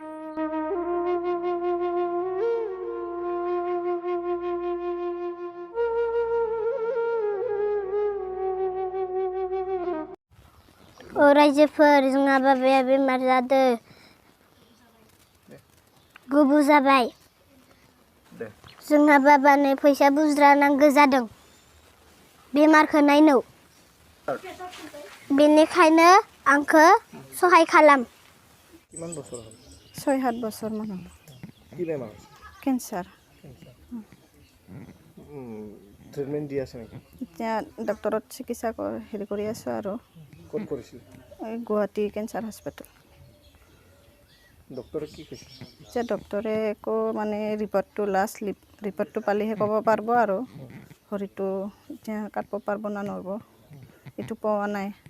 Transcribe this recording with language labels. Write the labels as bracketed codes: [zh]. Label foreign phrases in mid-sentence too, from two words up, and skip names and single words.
[brx] रायजोफोर जोंना बाबाया बेमार जादों गुबु जाबाय। जोंना बाबानो फैसा बुज्रा नांगौ जादों बेमारखौ नायनो, बेनिखायनो आंखौ सहाय खालाम। [as] কিমান বছৰ হ'ল? 6-7 বছৰ মান হ'ল। কি বেমাৰ? কেঞ্চাৰ। ট্ৰিটমেণ্ট দি আছে নেকি? এতিয়া ডক্টৰত চিকিৎসা কৰি আছোঁ আৰু। ক'ত কৰিছিল? এই গুৱাহাটী কেঞ্চাৰ হস্পিটেল। ডক্টৰে কি কৈছে? এতিয়া ডক্টৰে একো মানে ৰিপৰ্টটো পালেহে ক'ব পাৰিব আৰু শৰীৰটো এতিয়া কাটিব পাৰিব না নোৱাৰিব এইটো পোৱা নাই।